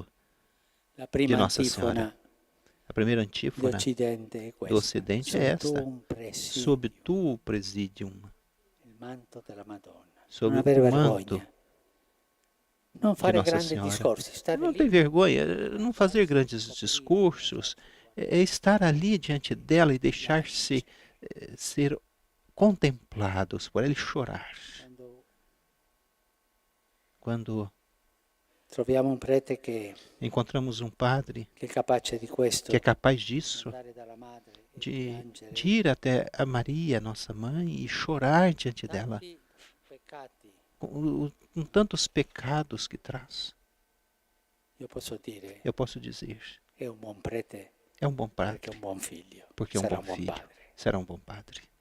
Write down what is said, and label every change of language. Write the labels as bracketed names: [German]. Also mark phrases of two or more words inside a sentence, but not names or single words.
[Italian] La [Portuguese] de [Italian] prima [Portuguese] Nossa [Italian] antifona [Portuguese] Senhora. A primeira [Italian] di [Portuguese] antífona [Italian] Occidente è [Portuguese] do [Italian] questa. [Portuguese] Ocidente é [Italian] Sotto [Portuguese] esta: [Italian] un presidio, [Portuguese] sob tu presidium, [Italian] il manto della Madonna. [Portuguese] sob [Italian] Non avere [Portuguese] o manto [Italian] vergogna. Non [Portuguese] de [Italian] fare [Portuguese] Nossa [Italian] grandi [Portuguese] Senhora. [Italian] discorsi, stare [Portuguese] Não [Italian] lì. [Portuguese] tem vergonha, não fazer grandes discursos, é estar ali diante dela e deixar-se ser contemplados por ela e chorar. [Italian] Quando Troviamo un prete che [Portuguese] encontramos um padre [Italian] è capace di questo, [Portuguese] que é capaz disso, [Italian] andare dalla madre e [Portuguese] de [Italian] piangere [Portuguese] ir até a Maria, nossa mãe, e chorar diante dela, [Italian] tanti peccati. [Portuguese] com tantos pecados que traz. [Italian] Io posso dire, [Portuguese] Eu posso dizer, [Italian] è un buon prete [Portuguese] é um bom [Italian] perché è [Portuguese] padre, [Italian] un buon figlio, [Portuguese] porque é um [Italian] sarà [Portuguese] bom [Italian] un buon [Portuguese] filho, [Italian] padre. [Portuguese] será um bom padre.